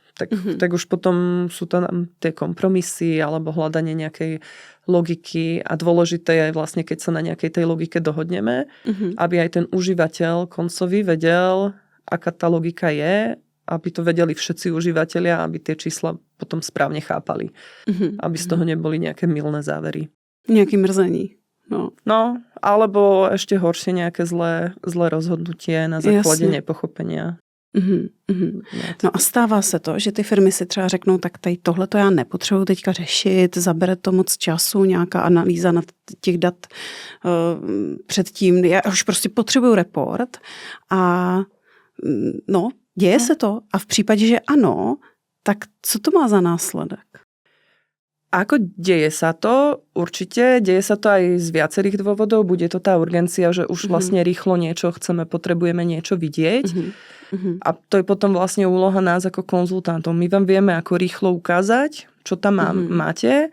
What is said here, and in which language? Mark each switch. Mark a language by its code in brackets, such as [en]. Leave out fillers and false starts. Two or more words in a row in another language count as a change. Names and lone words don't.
[sk] Tak už potom sú to tie kompromisy alebo hľadanie nejakej logiky a dôležité je vlastne, keď sa na nejakej tej logike dohodneme, aby aj ten užívateľ koncový vedel, aká tá logika je, aby to vedeli všetci užívateľia, aby tie čísla potom správne chápali. Aby z toho neboli nejaké mylné závery. Nejaké mrzení. No, alebo ešte horšie nejaké zlé rozhodnutie na základe nepochopenia. [cs] No a stává se to, že ty firmy si třeba řeknou, tak tady tohle to já nepotřebuji teďka řešit, zabere to moc času, nějaká analýza na těch dat předtím, já už prostě potřebuju report a děje se to a v případě, že ano, tak co to má za následek? [sk] Ako deje sa to? Určite. Deje sa to aj z viacerých dôvodov. Bude to tá urgencia, že už vlastne rýchlo niečo potrebujeme niečo vidieť. A to je potom vlastne úloha nás ako konzultantov. My vám vieme ako rýchlo ukázať, čo tam máte.